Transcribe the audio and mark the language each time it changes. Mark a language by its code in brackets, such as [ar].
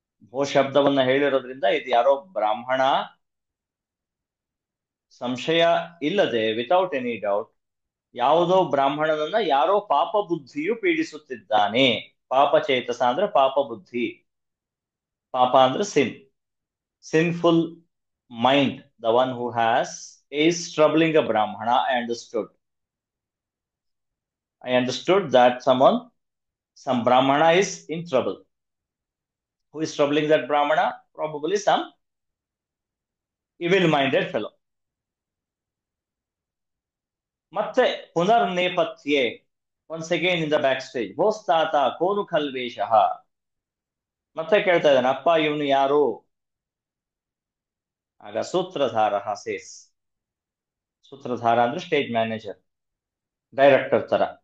[kn] ಭೋ ಶಬ್ದವನ್ನ ಹೇಳಿರೋದ್ರಿಂದ ಇದು ಯಾರೋ ಬ್ರಾಹ್ಮಣ, ಸಂಶಯ ಇಲ್ಲದೆ, [en] without any doubt, [kn] ಯಾವುದೋ ಬ್ರಾಹ್ಮಣನನ್ನ ಯಾರೋ ಪಾಪ ಬುದ್ಧಿಯು ಪೀಡಿಸುತ್ತಿದ್ದಾನೆ. ಪಾಪಚೇತಸ ಅಂದ್ರೆ ಪಾಪ ಬುದ್ಧಿ, ಪಾಪ ಅಂದ್ರೆ [en] Sinful mind. The one who has is troubling a brahmana. I understood that some brahmana is in trouble. Who is troubling that brahmana? Probably some evil minded fellow. [sa] ಮತ್ತೆ ಪುನರ್ ನೇಪಥ್ಯೆ, [en] once again in the backstage, [sa] ಭೋಸ್ತಾತ ಕೋನು ಖಲ್ವೇಶಃ. [kn] ಮತ್ತೆ ಕೇಳ್ತಾ ಇದ್ದಾನೆ, ಅಪ್ಪ ಇವನು ಯಾರು? ಆಗ ಸೂತ್ರಧಾರ says, ಸೂತ್ರಧಾರ ಅಂದ್ರೆ ಸ್ಟೇಜ್ ಮ್ಯಾನೇಜರ್, ಡೈರೆಕ್ಟರ್ ತರ.